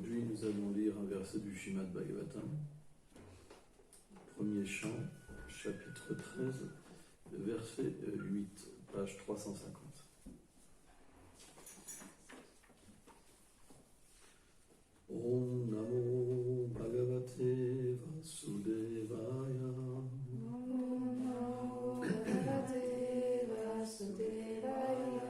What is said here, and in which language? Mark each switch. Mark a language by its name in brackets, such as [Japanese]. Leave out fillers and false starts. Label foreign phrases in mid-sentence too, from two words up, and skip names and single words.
[French] nous allons lire un verset du Srimad Bhagavatam, premier chant, chapitre 13, verset 8, page 350. [Sanskrit] Om Namo Bhagavate Vasudevaya. Om Namo Bhagavate Vasudevaya.